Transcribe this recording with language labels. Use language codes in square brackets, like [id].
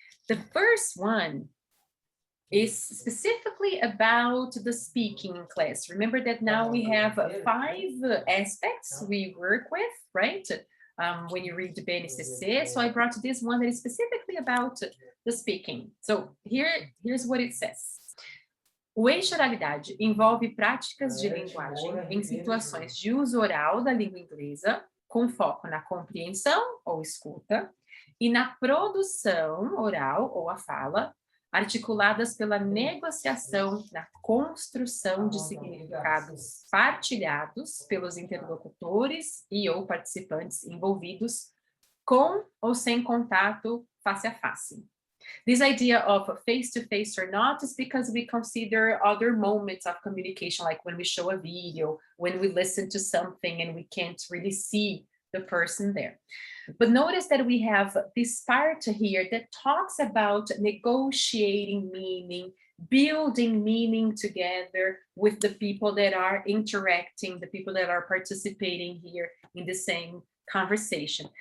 [en] The first one is specifically about the speaking class. Remember that now we have 5 aspects we work with, right? When you read the BNCC. So I brought this one that is specifically about the speaking. So here's what it says. [pt] O eixo-oralidade envolve práticas de linguagem em situações de uso oral da língua inglesa, com foco na compreensão ou escuta, e na produção oral ou a fala, articuladas pela negociação, na construção de significados partilhados pelos interlocutores e ou participantes envolvidos, com ou sem contato face a face. [en] This idea of face-to-face or not is because we consider other moments of communication, like when we show a video, when we listen to something and we can't really see the person there. But notice that we have this part here that talks about negotiating meaning, building meaning together with the people that are interacting, the people that are participating here in the same conversation.